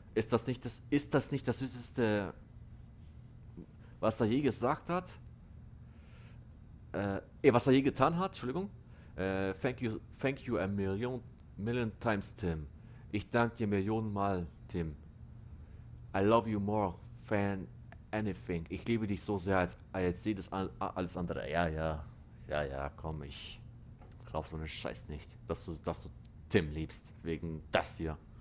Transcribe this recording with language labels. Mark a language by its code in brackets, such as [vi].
[de] Ist das nicht das süßeste, was er je gesagt hat? Was er je getan hat, Entschuldigung. [en] Thank you a million times, [de] Tim. Ich danke dir Millionen Mal, Tim. [en] I love you more than anything. [de] Ich liebe dich so sehr als alles andere. Ja, komm, ich glaub so einen Scheiß nicht, dass du Tim liebst, wegen das hier.